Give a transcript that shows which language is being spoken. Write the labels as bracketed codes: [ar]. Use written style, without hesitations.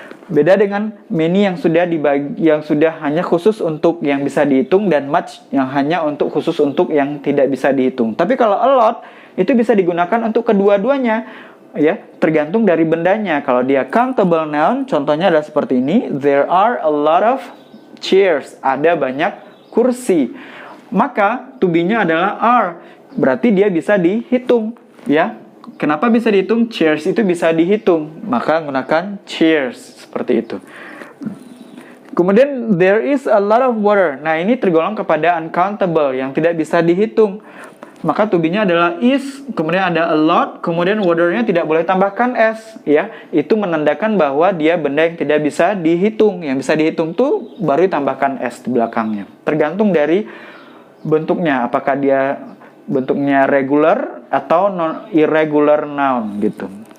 [id] Beda dengan many yang sudah hanya khusus untuk yang bisa dihitung, dan much yang hanya khusus untuk yang tidak bisa dihitung. Tapi kalau a lot itu bisa digunakan untuk kedua-duanya, ya, tergantung dari bendanya. Kalau dia countable noun, contohnya adalah seperti ini. [en] There are a lot of chairs. [id] Ada banyak kursi. Maka to be-nya adalah are. Berarti dia bisa dihitung, ya. Kenapa bisa dihitung? Chairs itu bisa dihitung. Maka menggunakan chairs, seperti itu. Kemudian [en] there is a lot of water. [id] Nah, ini tergolong kepada uncountable, yang tidak bisa dihitung. Maka to be-nya adalah is, kemudian ada a lot, kemudian water-nya tidak boleh tambahkan s, ya. Itu menandakan bahwa dia benda yang tidak bisa dihitung. Yang bisa dihitung tuh baru ditambahkan s di belakangnya. Tergantung dari bentuknya, apakah dia bentuknya regular atau irregular noun gitu.